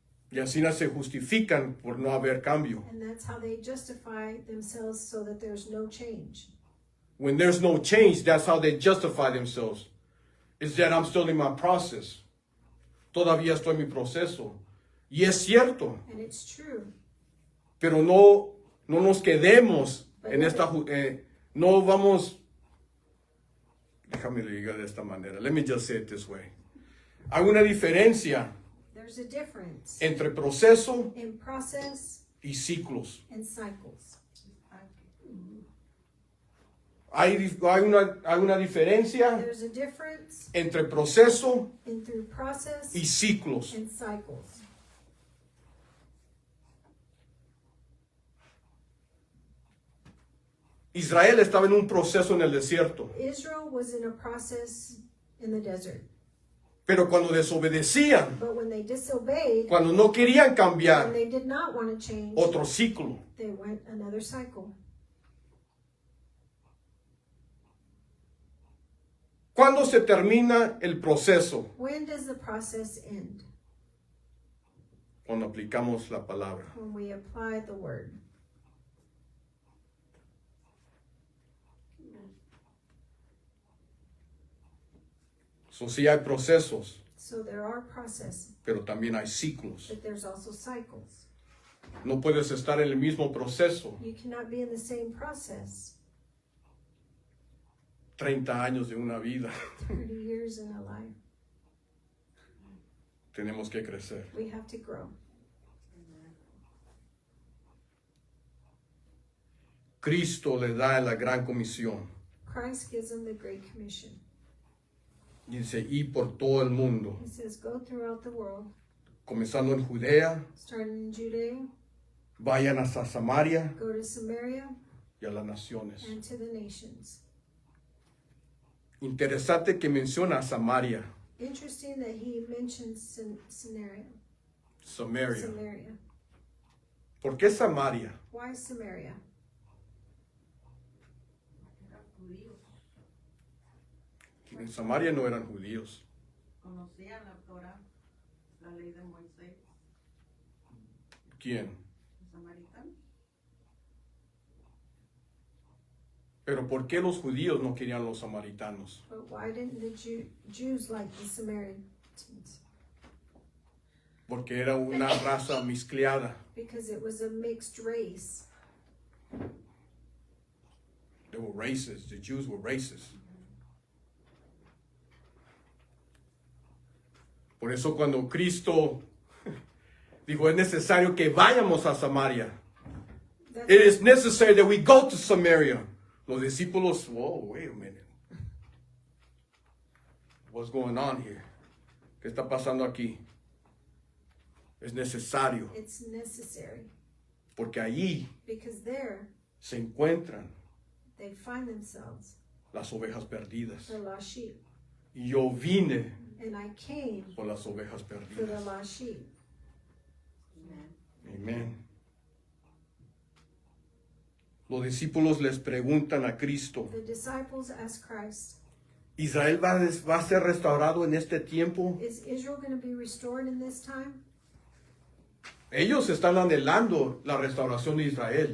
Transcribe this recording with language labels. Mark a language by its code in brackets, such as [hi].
[es] Y así no se justifican por no haber cambio. [en] And that's how they justify themselves so that there's no change. When there's no change, that's how they justify themselves. Is that I'm still in my process. [es] Todavía estoy en mi proceso. Y es cierto, [en] And it's true. [es] pero no nos quedemos en esta... no vamos... Déjame lo diga de esta manera. [en] Let me just say it this way. [es] Hay una diferencia [en] There's a difference [es] entre proceso [en] in process [es] y ciclos. [en] and cycles. [es] Hay una diferencia [en] There's a difference [es] entre proceso [en] in through process [es] y ciclos. [en] and cycles. [es] Israel estaba en un proceso en el desierto, [en] Israel was in a process in the desert. [es] pero cuando desobedecían, [en] But when they disobeyed, [es] cuando no querían [en] when [es] cambiar, [en] they did not want to change, [es] otro ciclo. [en] they went another cycle. [es] ¿Cuándo se termina el proceso? [en] When does the process end? [es] Cuando aplicamos la palabra. [en] When we apply the word. [es] So, sí hay procesos, [en] So there are processes, [es] pero también hay ciclos. [en] but there's also cycles. [es] No puedes estar en el mismo proceso [en] You cannot be in the same process [es] 30 años de una vida. [en] 30 years in a life. [es] Tenemos que crecer. [en] We have to grow. [es] Cristo le da la gran comisión. [en] Christ gives them the Great Commission. [es] Dice, y por todo el mundo, [en] He says, go throughout the world, [es] comenzando en Judea, [en] starting in Judea, [es] vayan hasta Samaria [en] go to Samaria, [es] y a las naciones. [en] and to the nations. [es] Interesante que menciona a Samaria, [en] Interesting that he mentions Samaria. [es] Samaria. [en] Samaria. [es] ¿Por qué Samaria? [en] Why Samaria? [es] Eran judíos, En Samaria no eran judíos. conocían la Torah, la ley de Moisés, ¿Quién? los samaritanos. Pero ¿por qué los judíos no querían los samaritanos? [en] But why didn't the Jews like the Samaritans? [es] Porque era una raza mezclada. [en] Because it was a mixed race. They were racist. The Jews were racist. [es] Por eso cuando Cristo dijo, es necesario que vayamos a Samaria. [en] That's It is necessary that we go to Samaria. [es] Los discípulos, [en] whoa, wait a minute. What's going on here? [es] ¿Qué está pasando aquí? Es necesario, [en] it's necessary. [es] porque allí [en] Because there [es] se encuentran [en] they find themselves [es] las ovejas perdidas. [en] the lost sheep. [es] Y yo vine [en] And I came [es] por las ovejas [en] for the [es] perdidas. [en] lost sheep. Amen. [es] Amén. Los discípulos les preguntan a Cristo, [en] The disciples asked Christ, [es] Israel va a ser restaurado en este tiempo. [en] Is Israel going to be restored in this time? [es] Ellos están anhelando la restauración de Israel.